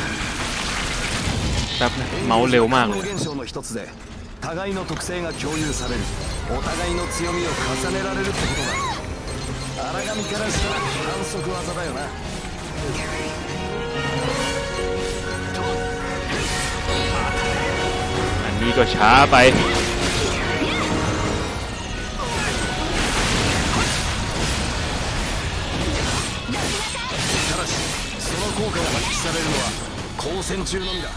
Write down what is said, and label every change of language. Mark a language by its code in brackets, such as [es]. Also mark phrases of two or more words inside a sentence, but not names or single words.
[th] แป๊บนะเมาส์เร็วมากเลย [ja] 現象の一つで互いの特性が共有される。お互いの強みを重ねられるってことだ。荒神からしたら反則技だよな。 [th] อันนี้ก็ช้าไป [ja] ただしその効果が発揮されるのは交戦中のみだ。